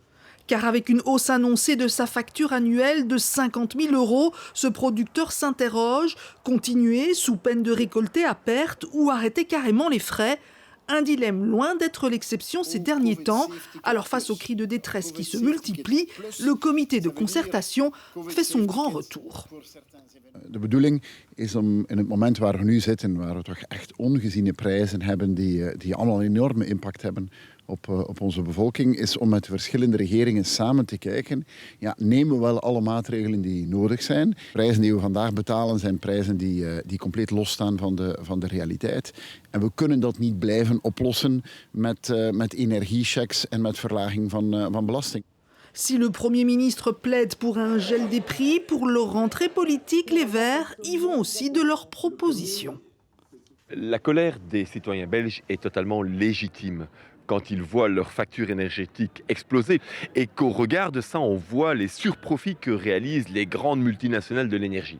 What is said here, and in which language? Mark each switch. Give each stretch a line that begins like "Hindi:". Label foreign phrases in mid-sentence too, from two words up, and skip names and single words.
French: Car avec une hausse annoncée de sa facture annuelle de 50 000 €, ce producteur s'interroge, continuer sous peine de récolter à perte ou arrêter carrément les frais. Un dilemme loin d'être l'exception ces derniers temps. Alors face aux cris de détresse qui se multiplient, le comité de concertation fait son grand retour.
Dutch: De bedoeling is om in het moment waar we nu zitten, waar we toch echt ongeziene prijzen hebben die allemaal een enorme impact hebben op onze bevolking, is om met de verschillende regeringen samen te kijken. Ja, nemen we wel alle maatregelen die nodig zijn. Prijzen die we vandaag betalen zijn prijzen die compleet losstaan van de realiteit. En we kunnen dat niet blijven oplossen met energiechecks en met verlaging van belasting.
French: Si le Premier ministre plaide pour un gel des prix, pour leur rentrée politique, les Verts y vont aussi de leurs propositions. La colère des citoyens belges est totalement légitime quand ils voient leur facture énergétique exploser et qu'au regard de ça, on voit les surprofits que réalisent les grandes multinationales de l'énergie.